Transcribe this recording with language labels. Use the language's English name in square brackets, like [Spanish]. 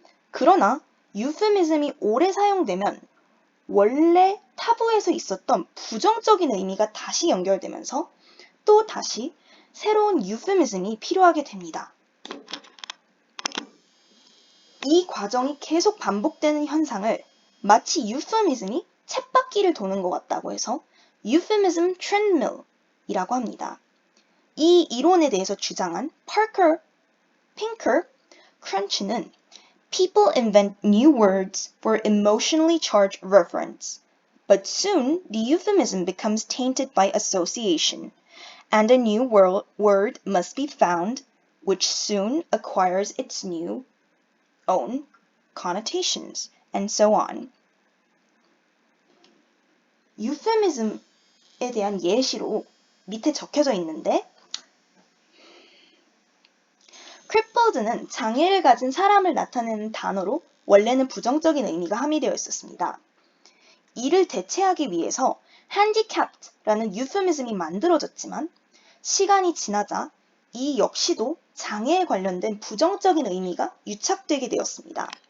[Korean] 그러나 euphemism이 오래 사용되면 원래 타부에서 있었던 부정적인 의미가 다시 연결되면서 또 다시 새로운 euphemism이 필요하게 됩니다. 이 과정이 계속 반복되는 현상을 마치 euphemism이 쳇바퀴를 도는 것 같다고 해서 euphemism treadmill이라고 합니다. 이 이론에 대해서 주장한 Parker, Pinker, Crunch는 [English] People invent new words for emotionally charged reference, but soon the euphemism becomes tainted by association, and a new word must be found, which soon acquires its new own connotations, and so on. [Korean] euphemism에 대한 예시로 밑에 적혀져 있는데 crippled는 장애를 가진 사람을 나타내는 단어로 원래는 부정적인 의미가 함유되어 있었습니다. 이를 대체하기 위해서 handicapped라는 euphemism이 만들어졌지만 시간이 지나자 이 역시도 장애에 관련된 부정적인 의미가 유착되게 되었습니다.